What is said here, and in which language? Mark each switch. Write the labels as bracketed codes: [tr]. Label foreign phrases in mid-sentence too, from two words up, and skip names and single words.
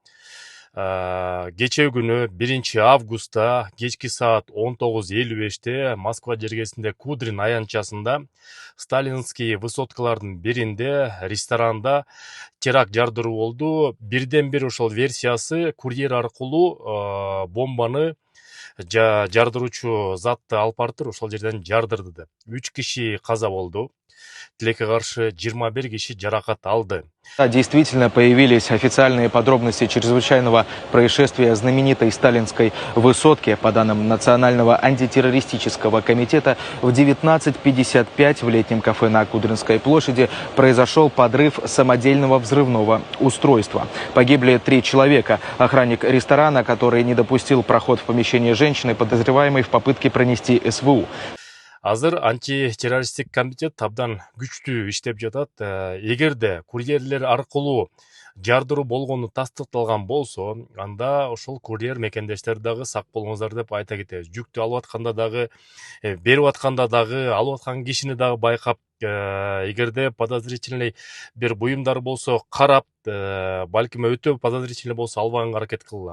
[ky] Кечээ күнү 1 августта кечки саат 19:55 Москва жергесинде Кудрин аянтчасында сталинский высоткалардын биринде ресторанда теракт жардыруу болду. Бирден бир ошол версиясы курьер аркылуу бомбаны жардыруучу затты алып барыптыр, ошол жерден жардырды деп. 3 киши каза болду. Тилекке каршы 21 киши жаракат алды. [ru] Действительно появились официальные подробности чрезвычайного происшествия знаменитой сталинской высотки. По данным Национального антитеррористического комитета, в 19:55 в летнем кафе на Кудринской площади произошел подрыв самодельного взрывного устройства. Погибли 3 человека. Охранник ресторана, который не допустил проход в помещение женщины, подозреваемый в попытке пронести СВУ. [ky] Азыр антитеррористтик комитет абдан күчтүү иштеп жатат. Эгерде курьерлер аркылуу жардыруу болгону тастыкталган болсо, анда ошол курьер мекендештер дагы сак болуңуздар деп айта кетебиз. Жүктү алып атканда дагы, берип атканда дагы, алып аткан кишини дагы байкап, эгерде подозрительный бир буюмдар болсо карап, балким өтө подозрительный болсо албаганга аракет кылгыла.